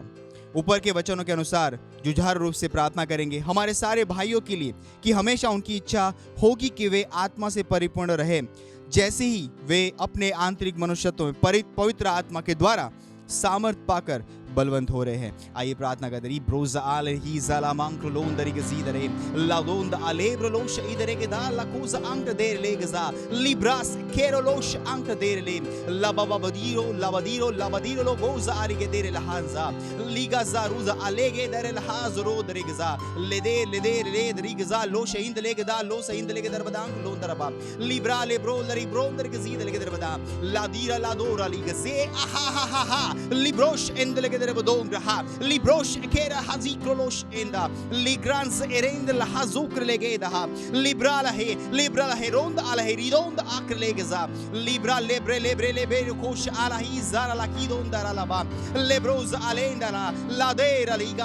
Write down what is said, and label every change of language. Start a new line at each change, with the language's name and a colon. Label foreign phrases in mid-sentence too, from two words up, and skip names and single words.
Hindi: ऊपर के वचनों के अनुसार जुझारू रूप से प्रार्थना करेंगे हमारे सारे भाइयों के लिए कि हमेशा उनकी इच्छा होगी कि वे आत्मा से परिपूर्ण रहे, जैसे ही वे अपने आंतरिक मनुष्यत्व में पवित्र आत्मा के द्वारा सामर्थ पाकर बलवंत हो रहे हैं। आइए प्रार्थना करते हैं। ब्रोजा आले ही ज़ाला मांक्र लोंदरी के ज़ीदरे लादोंद आलेब्र लोश इधरे के दा लकूज अंक देर ले गज़ा लिब्रास केरो लोश अंक देर ले लाबदीरो लो गोज़ा आरी के देर लहांजा लीगा ज़ारूज़ा आलेगे देर लहाज़रो दरे गज़ा ले दरी गज़ा लोश इंद ले गदा लोश इंद ले गदर बदांग लोंदरबा लिब्रा लेब्रो लरी ब्रोंदर के ज़ीद ले गदर बदा लादीरा लादोरा ली गज़े आहा librosh endele gedere bodongra librosh kera hazikrolos enda ligrans erend la hazukr legeda libra la he ronda ala he ridonda aklegeza libra lebre kosh ala hi zara la kidonda la ba lebros alenda la dera liga